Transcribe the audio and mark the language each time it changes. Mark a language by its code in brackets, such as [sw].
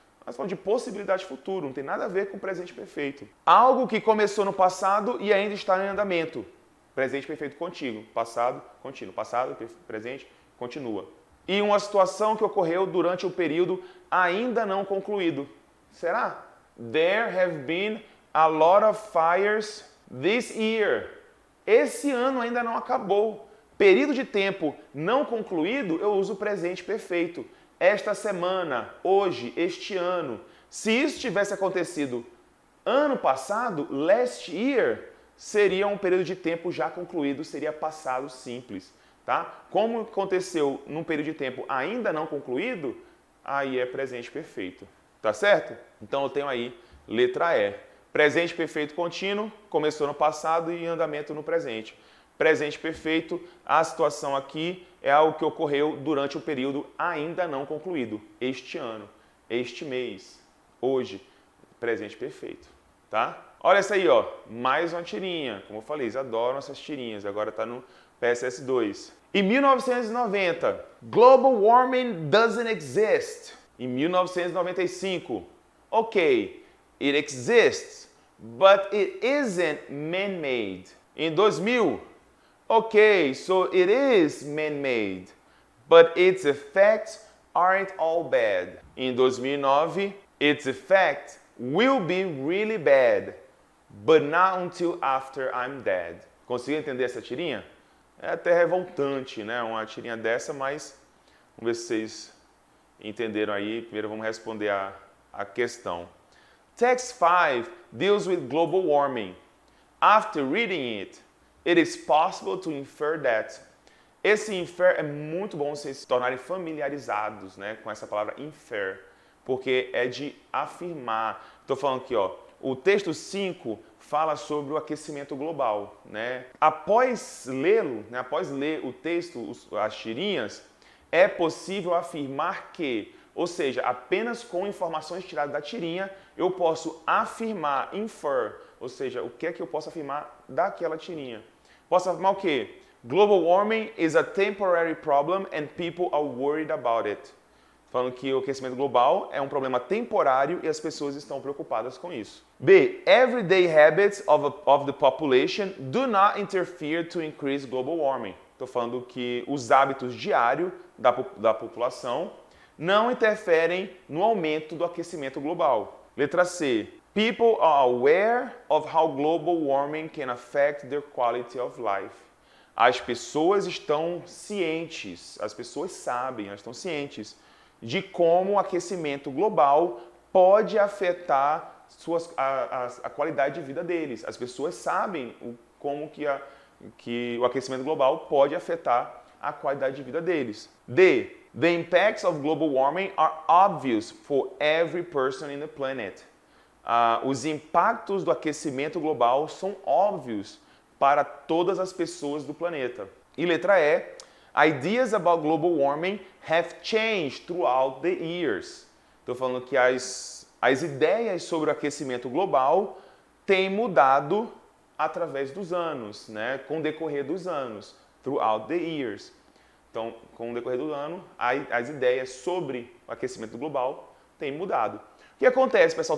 [pt] Nós falamos de possibilidade futura, não tem nada a ver com presente perfeito. Algo que começou no passado e ainda está em andamento. Presente perfeito contínuo, passado, contínuo, passado, presente, continua. E uma situação que ocorreu durante o período ainda não concluído. Será? [en] There have been a lot of fires this year. [pt] Esse ano ainda não acabou. Período de tempo não concluído, eu uso o presente perfeito. Esta semana, hoje, este ano. Se isso tivesse acontecido ano passado, [en] last year, [pt] seria um período de tempo já concluído, seria passado simples, tá? Como aconteceu num período de tempo ainda não concluído, aí é presente perfeito, tá certo? Então eu tenho aí letra E. Presente perfeito contínuo, começou no passado e em andamento no presente. Presente perfeito, a situação aqui é algo que ocorreu durante o período ainda não concluído. Este ano, este mês, hoje, presente perfeito, tá? Olha essa aí, ó, mais uma tirinha. Como eu falei, eles adoram essas tirinhas. Agora está no PSS2. [en] Em 1990, Global Warming doesn't exist. Em 1995, ok, it exists, but it isn't man-made. Em 2000, okay, so it is man-made, but its effects aren't all bad. Em 2009, its effects will be really bad, but not until after I'm dead. [pt] Conseguiu entender essa tirinha? É até revoltante, né? Uma tirinha dessa, mas vamos ver se vocês entenderam aí. Primeiro vamos responder a questão. [en] Text 5 deals with global warming. After reading it, it is possible to infer that. [pt] Esse infer é muito bom vocês se tornarem familiarizados, né, com essa palavra infer, porque é de afirmar. Estou falando aqui, ó, o texto 5 fala sobre o aquecimento global, né? Após lê-lo, né, após ler o texto, as tirinhas, é possível afirmar que, ou seja, apenas com informações tiradas da tirinha, eu posso afirmar, infer, ou seja, o que é que eu posso afirmar daquela tirinha. Posso afirmar o quê? [en] Global warming is a temporary problem and people are worried about it. [pt] Falando que o aquecimento global é um problema temporário e as pessoas estão preocupadas com isso. B. Everyday habits of the population do not interfere to increase global warming. Estou falando que os hábitos diários da população não interferem no aumento do aquecimento global. Letra C. [en] People are aware of how global warming can affect their quality of life. [pt] As pessoas estão cientes, as pessoas sabem, elas estão cientes de como o aquecimento global pode afetar a qualidade de vida deles. As pessoas sabem como que o aquecimento global pode afetar a qualidade de vida deles. D. [en] The impacts of global warming are obvious for every person in the planet. [pt] Os impactos do aquecimento global são óbvios para todas as pessoas do planeta. E letra E. [en] Ideas about global warming have changed throughout the years. [pt] Estou falando que as ideias sobre o aquecimento global têm mudado através dos anos, né? Com o decorrer dos anos. [en] Throughout the years. [pt] Então, com o decorrer do ano, as ideias sobre o aquecimento global têm mudado. O que acontece, pessoal?